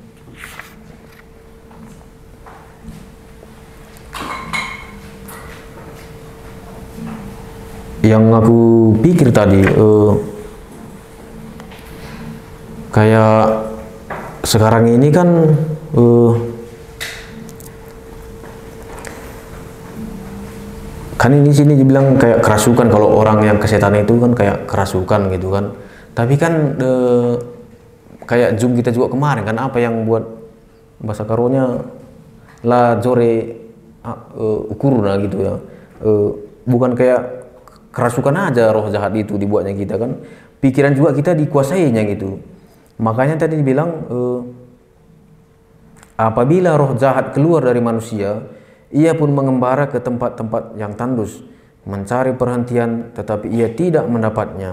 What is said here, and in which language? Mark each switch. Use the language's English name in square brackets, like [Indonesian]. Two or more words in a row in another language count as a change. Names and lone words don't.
[Indonesian] Yang aku pikir tadi kayak sekarang ini kan ini sini dibilang kayak kerasukan. Kalau orang yang kesetan itu kan kayak kerasukan gitu kan. Tapi kan kayak Zoom kita juga kemarin kan, apa yang buat bahasa karonya [Batak Karo] la jore ukurna [Indonesian] gitu ya. Bukan kayak kerasukan aja roh jahat itu dibuatnya kita kan, pikiran juga kita dikuasainya gitu. Makanya tadi dibilang apabila roh jahat keluar dari manusia, ia pun mengembara ke tempat-tempat yang tandus, mencari perhentian, tetapi ia tidak mendapatnya.